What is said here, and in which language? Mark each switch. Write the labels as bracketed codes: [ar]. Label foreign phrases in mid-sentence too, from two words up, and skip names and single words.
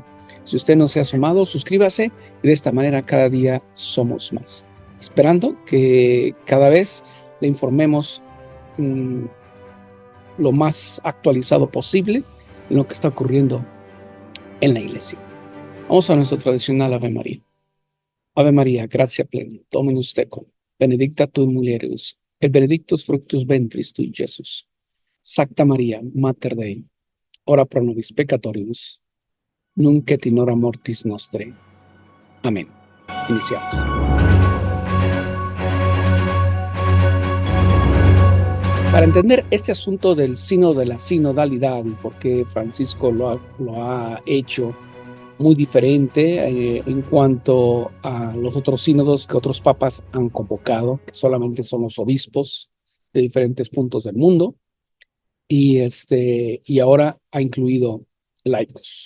[es] Si usted no se ha sumado, suscríbase y de esta manera cada día somos más. Esperando que cada vez le informemos lo más actualizado posible en lo que está ocurriendo en la iglesia. Vamos a nuestro tradicional Ave María. [la] Ave María, gratia plena, Dominus tecum, benedicta tu in mulieribus, et benedictus fructus ventris tui, Jesús. Sancta María, Mater Dei, ora pro nobis peccatoribus, nunc et in hora mortis nostrae. [es] Amén. Iniciamos. Para entender este asunto del sínodo de la sinodalidad y por qué Francisco lo ha hecho muy diferente en cuanto a los otros sínodos que otros papas han convocado, que solamente son los obispos de diferentes puntos del mundo, y ahora ha incluido laicos.